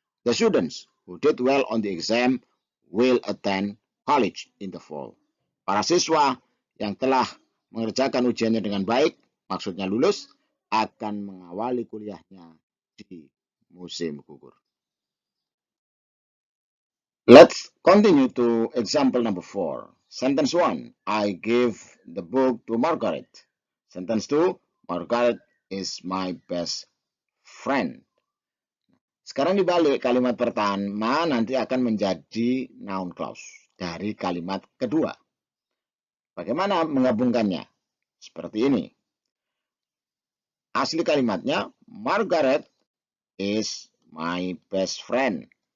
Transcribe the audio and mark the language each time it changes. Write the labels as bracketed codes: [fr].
[en] The students who did well on the exam will attend college in the fall. [id] Para siswa yang telah mengerjakan ujiannya dengan baik, maksudnya lulus, akan mengawali kuliahnya di musim gugur. [en] Let's continue to example number 4. Sentence 1. I give the book to Margaret. Sentence 2. Margaret is my best friend. [id] Sekarang dibalik, kalimat pertama nanti akan menjadi noun clause dari kalimat kedua. Bagaimana menggabungkannya? Seperti ini. Asli kalimatnya, [en] Margaret is my best friend.